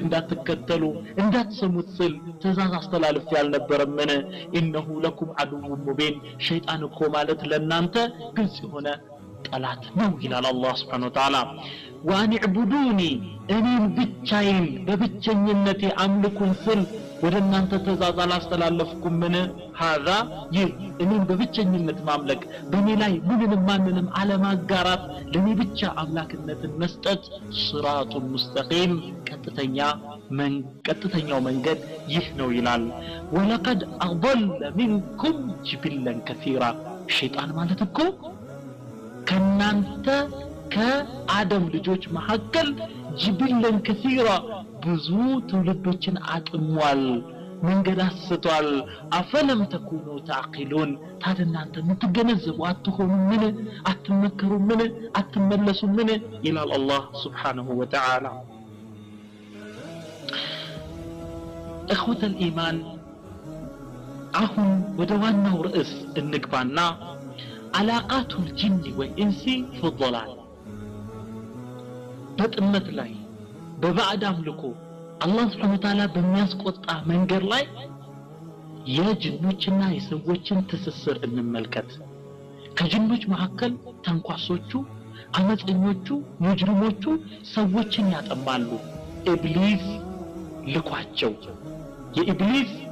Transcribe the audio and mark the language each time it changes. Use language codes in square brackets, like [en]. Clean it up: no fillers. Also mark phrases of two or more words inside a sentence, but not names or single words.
[am] እንዳትከተሉ እንዳትሰሙት ስል ትእዛዝ አስተላልፍ ያልነበረምን [ar] إنه لكم عدو مبين [am] ሸይጣን እኮ ማለት ለናንተ ግልጽ የሆነ ጠላት ነው ይላል አላህ [ar] سبحانه وتعالى وأن اعبدوني [am] እኔን ብቻዬን በብቸኝነቴ አምልኩኝ ስል ወደ እናንተ ትእዛዝ አላስተላለፍኩምን هذا ይህ እኔን በብቸኝነት ማምለክ በእኔ ላይ ምንንም ማንንም አለማጋራት ለኔ ብቻ አምላክነትን መስጠት [ar] صراط مستقيم [am] ቀጥተኛው መንገድ ይህ ነው ይላል [ar] ولقد أضل منكم جبلا كثيرا [am] ሸይጣን ማለት እኮ ከናንተ ከአደም ልጆች መሐከል [ar] جبلا كثيرا [am] ብዙ ትውልዶችን አጥሟል መንገድ አስቷል [ar] أفلم تكونوا تعقلون [am] ታዲያ እናንተ የምትገነዘቡ አትሆኑ ምን አትመከሩ ምን አትመለሱ ምን ይላል አላህ [ar] سبحانه وتعالى إخوة الإيمان [am] አሁን ወደ ዋናው ርዕስ እንግባና [ar] علاقات الجن والإنس في الضلال [am] በጥመት ላይ በባዕድ አምልኮ አላህ [ar] سبحانه وتعالى [am] በሚያስቆጣ መንገድ ላይ የጅኖችና የሰዎችን ትስስር እንመልከት ከጅኖች መካከል ተንኳሶቹ አመፀኞቹ ሙጅሪሞቹ ሰዎችን ያጠማሉ ኢብሊስ ልኳቸው የኢብሊስ